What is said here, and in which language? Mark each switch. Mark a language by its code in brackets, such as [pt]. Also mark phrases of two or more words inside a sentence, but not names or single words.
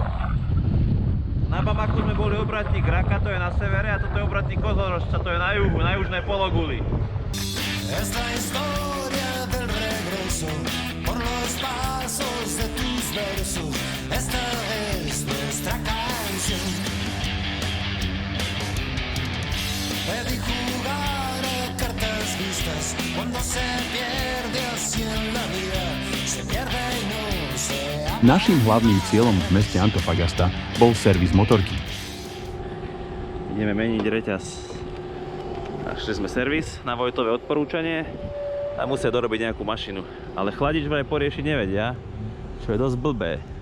[sk] Na Bamaku sme boli obratník Raka, to je na severe, a toto je obratník Kozorožca, to je na juhu, na južnej pologuli. [es] Esta historia del regreso por los pasos de tus versos. Esta es nuestra canción. Pedí jugar a cartas vistas cuando se pierde así en la vida. Se pierde y no se habla. [sk] Naším hlavným cieľom v meste Antofagasta bol servis motorky. Ideme meniť reťaz. Našli sme servis na Vojtové odporúčanie a musia dorobiť nejakú mašinu. Ale chladič vraj poriešiť nevedia, čo je dosť blbé.